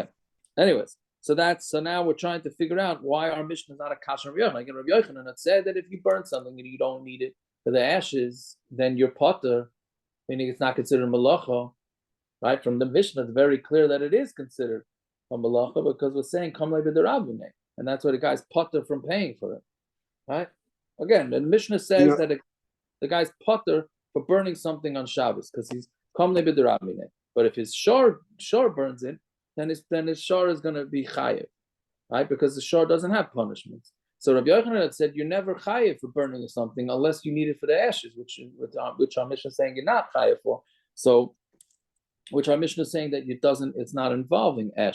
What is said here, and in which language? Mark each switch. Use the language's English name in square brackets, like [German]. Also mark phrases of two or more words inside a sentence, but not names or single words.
[English] Anyways, so now we're trying to figure out why our Mishnah is not a kasha Rabbi Yochanan. Again, Rabbi Yochanan had said that if you burn something and you don't need it for the ashes, then you're potter, meaning it's not considered malacha, right? From the Mishnah, it's very clear that it is considered a malacha because we're saying [Aramaic] kamma b'derabbanan, [English] and that's why the guy's potter from paying for it, right? Again, the Mishnah says that the guy's potter for burning something on Shabbos because he's [Aramaic] kamma b'derabbanan. [English] But if his shor burns it, then his shor is going to be chayiv, right? Because the shor doesn't have punishments. So Rabbi Yochanan had said you're never chayiv for burning something unless you need it for the ashes, which our Mishnah is saying you're not chayiv for. So, which our Mishnah is saying that it's not involving ashes.